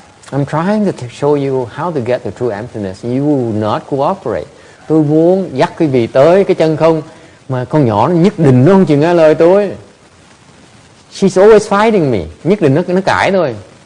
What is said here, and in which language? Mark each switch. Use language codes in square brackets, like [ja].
[en] I'm trying to show you how to get the true emptiness. You will not cooperate. [vi] Tôi muốn dắt quý vị tới cái chân không mà con nhỏ nó nhất định nó không chịu nghe lời tôi. [en] She's always fighting me. [vi] Nhất định nó cãi thôi.